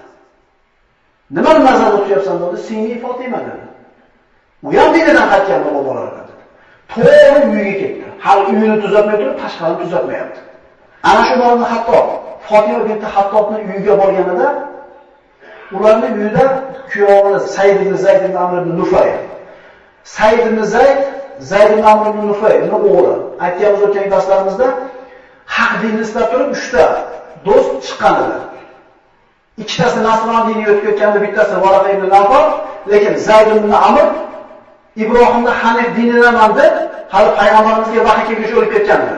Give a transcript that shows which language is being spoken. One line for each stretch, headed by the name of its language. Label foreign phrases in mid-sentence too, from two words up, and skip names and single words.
Uzbek: Nimani nazarda tutyapsan dedi, Singli Fatima dedi. U ham dinidan qaytgan bolalar dedi. To'g'ri uyiga ketdi. Hali uyini tuzatmay turib, tashqarini tuzatmayapti. Ana shu o'rinda hatto Fatima binti Hattobning uyiga borganida ularning uyida kuyovi Said ibn Zayd ibn Amr ibn Nufay. Said ibn Zayd ibn Amr ibn Nufayning o'g'li. Aytganmiz o'tgan darslarimizda haq dinni istab turib 3 ta do'st chiqqan edi. Ikkitasi Nasron diniga o'tib ketganda, bittasi Varaqa ibn Nawfal, lekin Zayd ibn Amr Ibrohimning Hanif dinidaman deb hali payg'ambarimizga vahiy kelgach o'lib ketgandi.